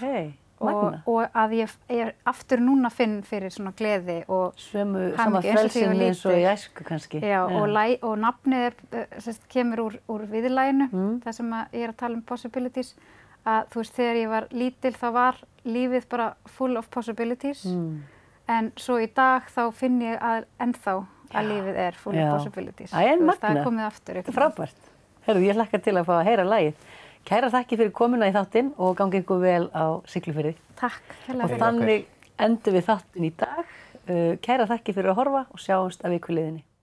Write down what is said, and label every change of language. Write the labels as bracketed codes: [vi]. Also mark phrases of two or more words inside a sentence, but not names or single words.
[is] Og að ég aftur núna finn fyrir svona gleði og sama frelsin eins og í æsku kannski. Já, og nafnið kemur úr viðlaginu, það sem ég er að tala Possibilities, að þú veist, þegar ég var lítil þá var lífið bara [en] full of possibilities, [is] en svo í dag þá finn ég ennþá að lífið er [en] full of possibilities. [is] Það er magna. Það er komið aftur. Þetta er frábært. Heyrðu, ég hlakka til að fá að heyra lagið. Kærar þakkir fyrir komuna í þáttinn og gangi ykkur vel á Siglufirði. Takk. Og þannig endum við þáttinn í dag. Kærar þakkir fyrir að horfa og sjáumst að viku liðinni.